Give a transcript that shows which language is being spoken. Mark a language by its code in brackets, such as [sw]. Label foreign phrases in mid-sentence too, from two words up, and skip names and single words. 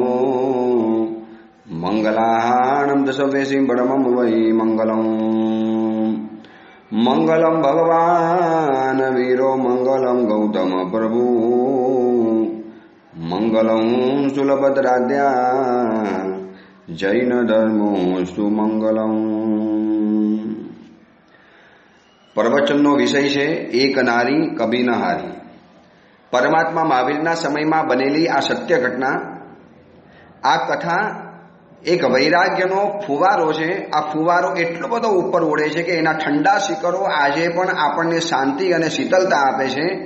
[sa] मंगलाहाणं दशवेशि बडमं वै मंगलम् मंगलम भगवान वीरो मंगलम गौतम प्रभु मंगलम सुलभद्राद्या जैन धर्मोस्तु मंगलम। [gu] प्रवचनનો વિષય છે [hi] एक नारी कभी न हारी। [gu] પરમાત્મા મહાવીરના સમયમાં બનેલી આ સત્ય ઘટના, આ કથા એક વૈરાગ્યનો ફુવારો છે। આ ફુવારો એટલો બધો ઉપર ઉડે છે કે એના ઠંડા શિખરો આજે પણ આપણને શાંતિ અને શીતળતા આપે છે।